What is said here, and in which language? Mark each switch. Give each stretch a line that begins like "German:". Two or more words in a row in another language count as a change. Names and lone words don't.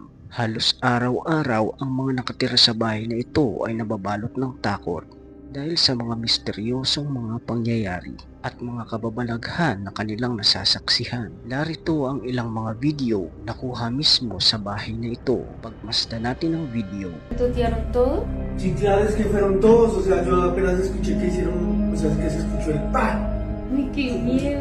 Filipino: Halos araw-araw ang mga nakatira sa bahay na ito ay nababalot ng takot dahil sa mga misteryosong mga pangyayari at mga kababalaghan na kanilang nasasaksihan. Narito ang ilang mga video na kuha mismo sa bahay na ito. Pagmasdan natin ang video.
Spanish: ¿Tutearon todo? Sí, claro, es que fueron todos, o sea, yo apenas escuché que hicieron, o sea, que se escuchó el ¡pah! Uy, qué miedo.